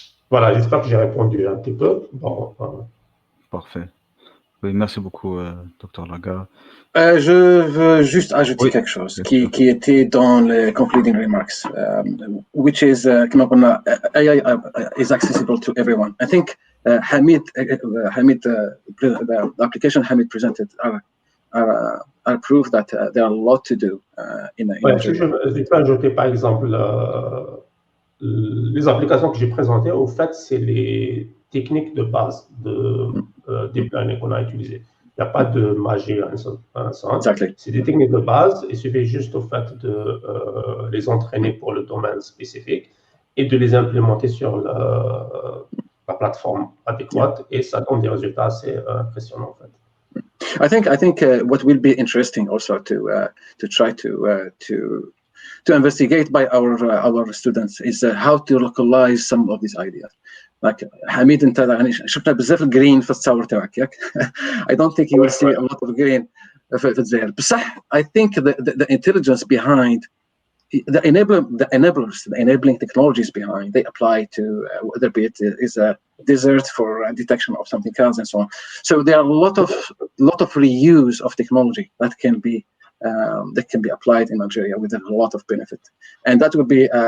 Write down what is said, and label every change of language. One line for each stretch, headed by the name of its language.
French: Voilà, j'espère que j'ai répondu un petit peu. Bon, Parfait. Oui, merci beaucoup, Dr Laga. Je veux juste ajouter quelque chose qui était dans les
English: concluding remarks, which is,
Arabic: كما قلنا,
English: AI is accessible to everyone. I think Hamid, the application Hamid presented are proof that there are a lot to do in
French: je peux ajouter, par exemple, les applications que j'ai présentées, au fait, c'est les techniques de base de deep learning qu'on a utilisées. Il n'y a pas de magie à un sens.
English: Exactly.
French: C'est des techniques de base. Il suffit juste au fait de les entraîner pour le domaine spécifique et de les implémenter sur la plateforme adéquate. Et ça donne des résultats assez impressionnants, en fait.
English: I think what will be interesting also to try to investigate by our students is how to localize some of these ideas.
Arabic: Like حميد انت يعني شفنا بزاف الجرين في التصاور تاعك ياك.
English: I don't think you will see a lot of green
Arabic: في الجزائر. بصح
English: I think the intelligence behind the enabling technologies behind, they apply to whether it is a desert for detection of something else and so on. So there are a lot of reuse of technology that can be applied in Algeria with a lot of benefit, and that would be